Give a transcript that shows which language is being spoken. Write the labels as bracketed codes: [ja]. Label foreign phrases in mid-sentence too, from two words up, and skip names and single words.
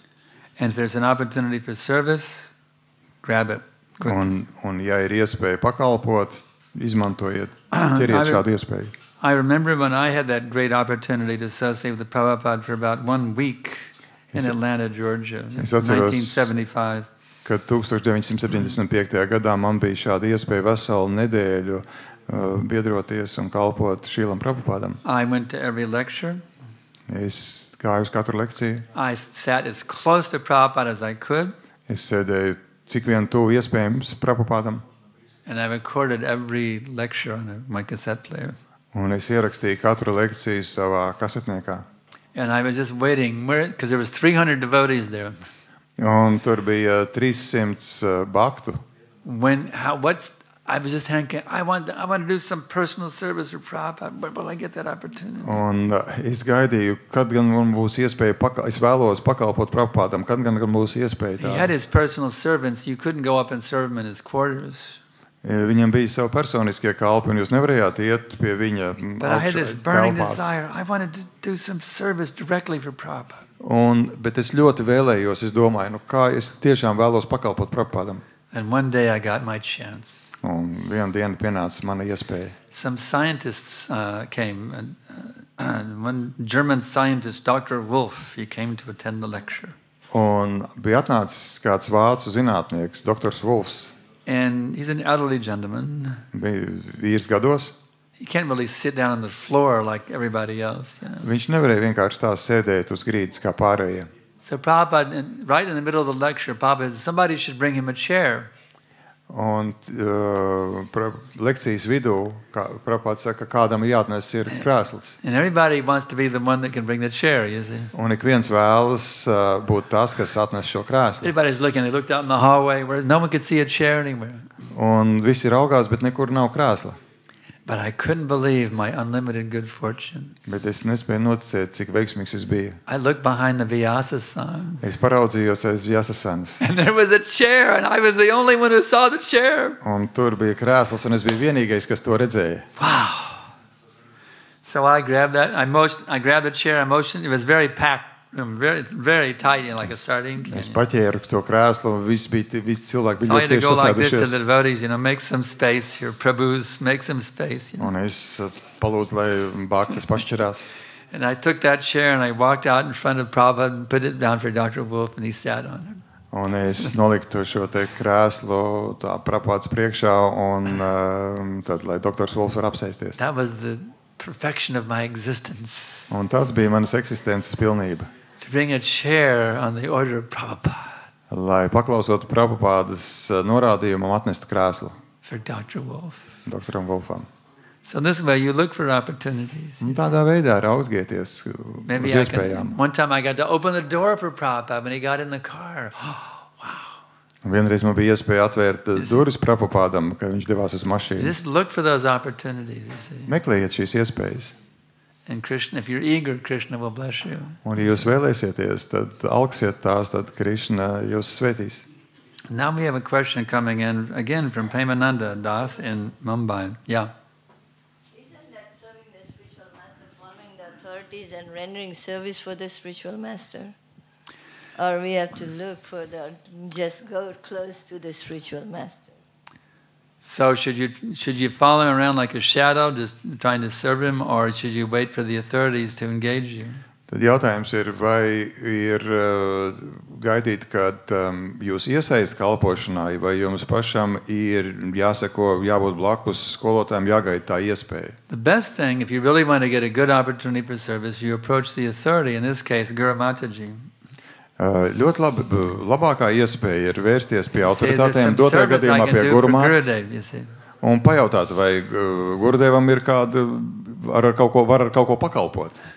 [en] And if there's an opportunity for service, grab it. [lv] Un ja ir iespēja pakalpot, izmantojiet, ķeriet šādu iespēju. [en] I remember when I had that great opportunity to associate with the Prabhupada for about 1 week in Atlanta, Georgia, in 1975. [lv] Kad 1975. Gadā man bija šāda iespēja veselu nedēļu biedroties un kalpot Šīlam Prabhupādam. [en] I went to every lecture. [lv] Es gāju uz katru lekciju. [en] I sat as close to Prabhupada as I could. [lv] Es sēdēju cik vien tuvu iespējams Prabhupādam. [en] And I recorded every lecture on my cassette player. [lv] Un es ierakstīju katru lekciju savā kasetniekā. [en] And I was just waiting, because there was 300 devotees there. [lv] Un tur bija 300 bhaktu. [en] I was just thinking, I want to do some personal service for Prabhupada, but will I get that opportunity? [lv] Un es gaidīju, kad gan man būs iespēja, es vēlos pakalpot Prabhupādam, kad gan būs iespēja tā. [en] He had his personal servants, you couldn't go up and serve him in his quarters. [lv] Viņam bija savi personiskie kalpi, un jūs nevarējāt iet pie viņa telpās. [en] But I had this burning desire. I wanted to do some service directly for Prabhupada. [lv] Bet es ļoti vēlējos, es domāju, kā es tiešām vēlos pakalpot Prabhupādam. [en] And one day I got my chance. [lv] Un vienu dienu pienāca mana iespēja. [en] Some scientists came, and one German scientist, Dr. Wolf, he came to attend the lecture. [lv] Un bija atnācis kāds vācu zinātnieks, Dr. Wolfs. [en] And he's an elderly gentleman. [lv] Bija vīrs gados. [en] He can't really sit down on the floor like everybody else, you know. [lv] Viņš nevarēja vienkārši tā sēdēt uz grīdas kā pārējie. [en] So Prabhupada, right in the middle of the lecture, Prabhupada said, somebody should bring him a chair. [lv] Un lekcijas vidū Prabhupāds saka, kādam ir jāatnes ir krēsls. [en] And everybody wants to be the one that can bring the chair, you see. [lv] Un ik viens vēlas būt tas, kas atnes šo krēslu. [en] Everybody's looking, they looked out in the hallway where no one could see a chair anywhere. [lv] Un visi raugās, bet nekur nav krēsla. [en] But I couldn't believe my unlimited good fortune. [lv] Bet es nespēju noticēt, cik veiksmīgs es biju. [en] I looked behind the Vyasa-san. [lv] Es paraudzījos aiz Vyasa-sanas. [en] And there was a chair, and I was the only one who saw the chair. [lv] Un tur bija krēsls, un es biju vienīgais, kas to redzēja. [en] Wow. So I grabbed that. I grabbed the chair. I motioned. It was very packed. Very, very tight, like a sardine can. [lv] Es paķēru to krēslu, un visi cilvēki bija [en] So I [lv] ļoti [en] had to [lv] cieši [en] go like this to [lv] sasēdušies. [en] the devotees, make some space here, Prabhus, make some space. [lv] Un es palūdzu, lai bhaktas pašķirās. [en] And I took that chair and I walked out in front of Prabhupada and put it down for Dr. Wolf, and he sat on it. [lv] Un es noliku šo te krēslu tā Prabhupāds priekšā, un tad, lai doktors Wolfs var apsēsties. [en] That was the perfection of my existence. [lv] Un tas bija manas eksistences pilnība. [en] To bring a chair on the order of Prabhupada. [lv] Lai paklausot Prabhupādas norādījumam atnestu krēslu. [en] For Dr. Wolf. [lv] Doktoram Wolfam. [en] So this way you look for opportunities. [lv] Un tādā veidā raudgieties uz [en] Maybe [lv] iespējām. [en] one time I got to open the door for Prabhupada when he got in the car. [lv] Vienreiz man bija iespēja atvērt durvis Prabhupādam, kad viņš devās uz mašīnu. [en] Just look for those opportunities. You see. [lv] Meklējiet šīs iespējas. [en] And Krishna, if you're eager, Krishna will bless you. [lv] Un, ja jūs vēlēsieties, tad alksiet tās, tad Krishna jūs svētīs. [en] Now we have a question coming in again from Premananda Das in Mumbai. Yeah. Isn't that serving the spiritual master forming the third devotees and rendering service for the spiritual master? Or we have to look for just go close to the spiritual master? So should you follow him around like a shadow, just trying to serve him, or should you wait for the authorities to engage you? [lv] Tad jautājums ir, vai ir gaidīt, kad jūs iesaist kalpošanā, vai jums pašam ir jāseko, jābūt blakus skolotājiem, jāgaida tā iespēja. [en] The best thing, if you really want to get a good opportunity for service, you approach the authority, in this case, Guru Mataji. [lv] Ļoti labi, labākā iespēja ir vērsties pie autoritātēm, dotajā gadījumā pie Guru Mātes, un pajautāt, vai Gurudevam ir kāda, var ar kaut ko pakalpot.